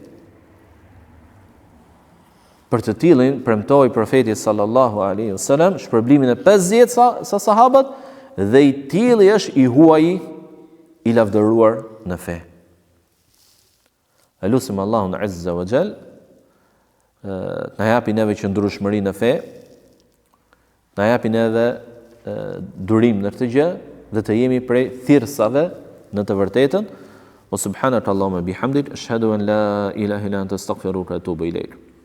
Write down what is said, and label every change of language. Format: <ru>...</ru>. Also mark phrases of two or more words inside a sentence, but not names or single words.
<sq>Për të tillin premtoi profeti</sq> <ar>صلى الله عليه وسلم</ar> <sq>shpërblimin e 50 sa sahabët, dhe i tilli është i huaji i lavdëruar në fe. Elusim Allahun</sq> <ar>عز وجل</ar> <sq>na japi neve qëndrueshmëri në fe, na japi neve durim në këtë gjë, dhe të jemi prej thirrsave në të vërtetën.</sq> <ar>وسبحانك اللهم بحمدك أشهد أن لا إله إلا أنت أستغفرك وأتوب إليك.</ar>